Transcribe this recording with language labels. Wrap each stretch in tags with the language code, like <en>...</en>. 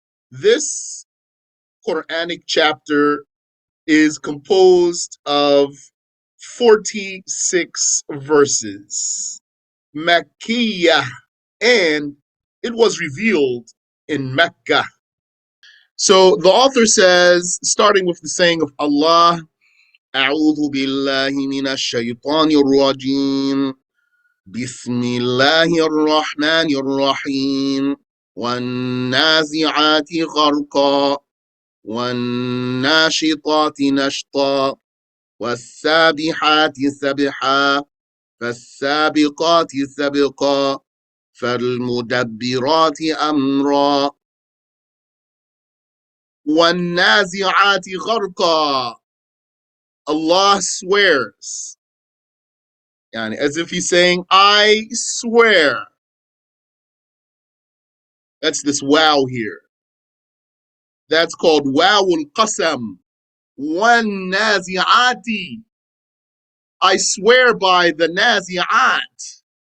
<en>This Quranic chapter is composed of 46 verses. Makkiyah, and it was revealed in Mecca. So the author says, starting with the saying of Allah,</en> <ar>أعوذ بالله من الشيطان الرجيم بسم الله الرحمن الرحيم والنازعات غرقا والناشطات نشطا والسابحات سبحا فالسابقات سبقا فالمدبرات أمرا والنازعات غرقا.</ar> <en>Allah swears, as if he's saying, I swear. That's this wow here. That's called wawul qasam. One nazi'ati. I swear by the nazi'at.</en>